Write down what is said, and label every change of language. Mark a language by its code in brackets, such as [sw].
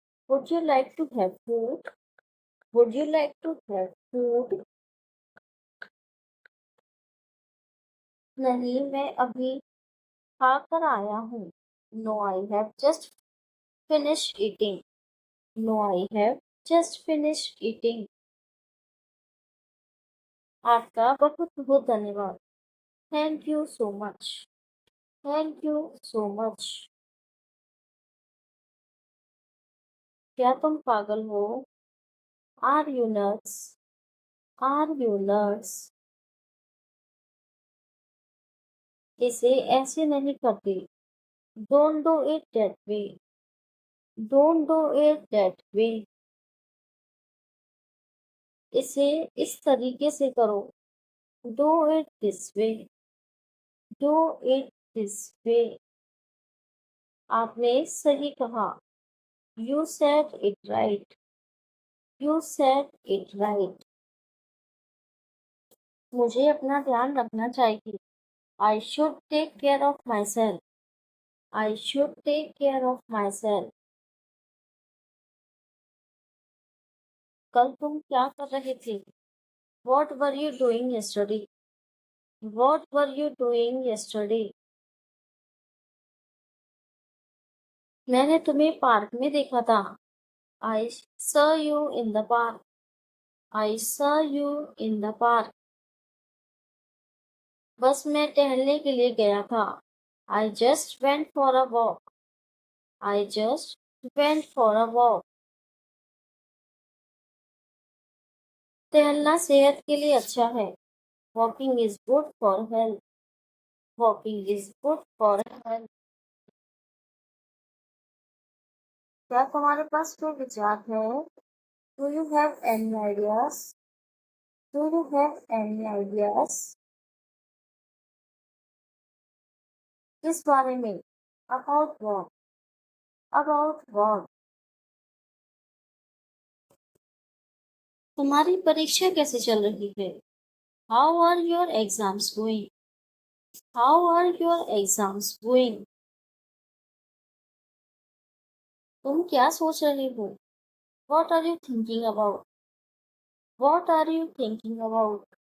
[en] Would you like to have food? Would you like to have food? [hi] नहीं, मैं अभी खा कर आया हूँ। [en] No, I have just finished eating. No, I have just finished eating. [hi] आपका बहुत बहुत धन्यवाद. [en] Thank you so much. Thank you so much. [hi] क्या तुम पागल हो? [en] Are you nuts? Are you nuts? [hi] इसे ऐसे नहीं करते. [en] Don't do it that way. Don't do it that way. [hi] इसे इस तरीके से करो. [en] Do it this way. Do it this way. [hi] आपने सही कहा. [en] You said it right. You said it right. [hi] मुझे अपना ध्यान रखना चाहिए. [en] I should take care of myself. I should take care of myself. [hi] कल तुम क्या कर रहे थे? [en] What were you doing yesterday? What were you doing yesterday? [hi] मैंने तुम्हें पार्क में देखा था. [en] I saw you in the park. I saw you in the park. [hi] बस मैं टहलने के लिए गया था. [en] I just went for a walk. I just went for a walk. [hi] टहलना सेहत के लिए अच्छा है. [en] Walking is good for health. Walking is good for health. [hi] क्या तुम्हारे पास कोई विचार है? [en] Do you have any ideas? Do you have any ideas? [hi] किस बारे में? [en] About what? About what? [hi] तुम्हारी परीक्षा कैसे चल रही है? [en] How are your exams going? How are your exams going? [hi] तुम क्या सोच रहे हो? [en] What are you thinking about? What are you thinking about?